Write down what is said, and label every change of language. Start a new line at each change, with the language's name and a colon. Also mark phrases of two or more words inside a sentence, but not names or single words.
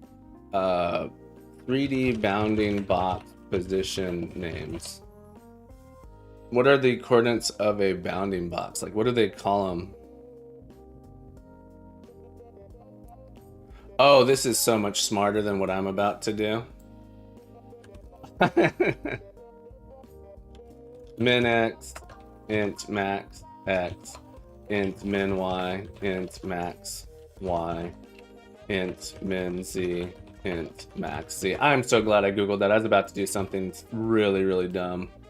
English: 3D bounding box position names. What are the coordinates of a bounding box? Like, what do they call them? Oh, this is so much smarter than what I'm about to do. Min x, int max x, int min y, int max y, int min z, int max z. I'm so glad I googled that. I was about to do something really, really dumb.